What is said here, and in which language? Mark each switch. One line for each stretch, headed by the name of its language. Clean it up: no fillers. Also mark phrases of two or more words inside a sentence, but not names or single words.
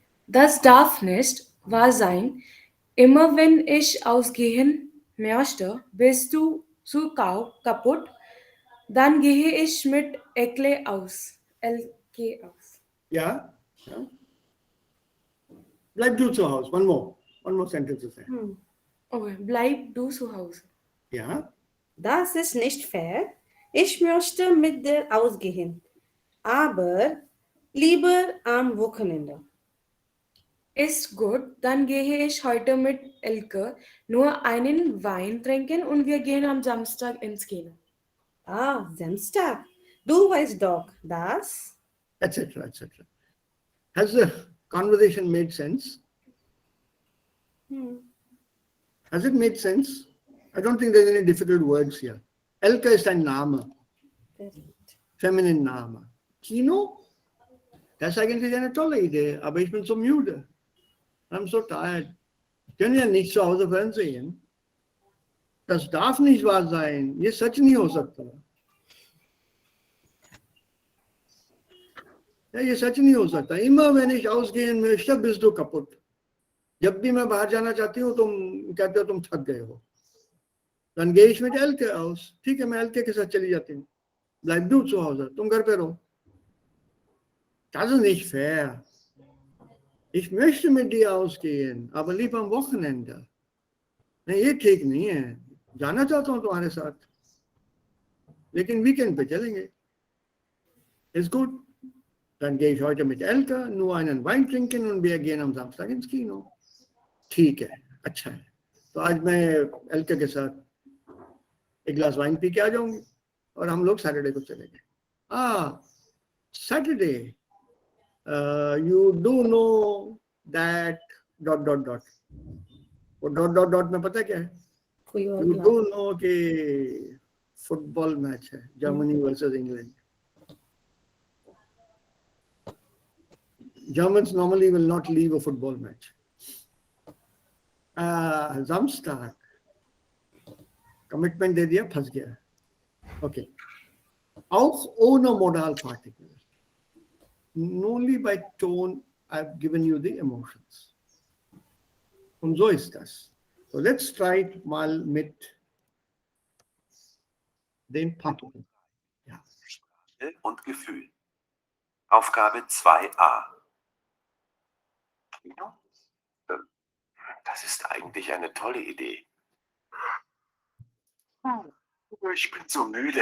German: Das darf nicht wahr sein. Immer wenn ich ausgehen möchte, bist du zu kaputt. Dann gehe ich mit Ekle aus. LK aus.
English: Yeah. Yeah.
German: Bleib du zu Hause.
English: One more sentence is there.
German: Okay, bleib du zu Hause. Yeah. Das ist nicht fair. Ich möchte mit dir ausgehen, aber lieber am Wochenende. Ist gut, dann gehe ich heute mit Elke nur einen Wein trinken und wir gehen am Samstag ins Kino. Ah, Samstag. Du weißt doch, das. Etc. Etc.
English: Has the conversation made sense? Has it made sense? I don't think there's any difficult words here.
German: Elke ist ein Name, feminine Name. Kino? Das ist eigentlich eine tolle Idee, aber ich bin so müde.
English: I'm so tired.
German: Ich kann ja nicht zu Hause Fernsehen. Das darf nicht wahr sein.
Hindi: ये सच नहीं हो सकता. या ये सच नहीं हो सकता.
German: Immer wenn ich ausgehen möchte, bist du kaputt.
Hindi: जब भी मैं बाहर जाना चाहती हूँ, तुम कहते हो तुम थक गए हो.
German: Dann gehe ich mit Elke aus.
Hindi: ठीक है, मैं Elke के साथ चली जाती हूँ.
German: Bleib du zu Hause.
Hindi: तुम घर पे रहो.
German: Das ist nicht fair. Ich möchte mit dir ausgehen, aber lieber am Wochenende.
Hindi: नहीं ये ठीक नहीं है. जाना चाहता हूँ तुम्हारे साथ, लेकिन वीकेंड पे चलेंगे.
German: Ist gut. Dann gehe ich heute mit Elke nur einen Wein trinken und wir gehen am Samstag ins Kino.
Hindi: ठीक है, अच्छा है. तो आज मैं एल्के के साथ एक गिलास वाइन पी के आ जाऊंगी और हम लोग सैटरडे को चलेंगे.
English: Saturday. You do know that ...
Hindi: वो ... में पता क्या है? कोई और You क्लास.
English: do know कि football match है, Germany versus England. Germans normally will not leave a football match.
Hindi: Samstag. Commitment दे दिया, फंस गया. Okay.
German: Auch ohne Modalpartikel.
English: Only by tone I've given you the emotions.
German: Und so ist das.
English: So let's try it
German: mal mit den Partikeln. Ja. Sprache und Gefühl. Aufgabe 2a. Das ist eigentlich eine tolle Idee. Ich bin so müde.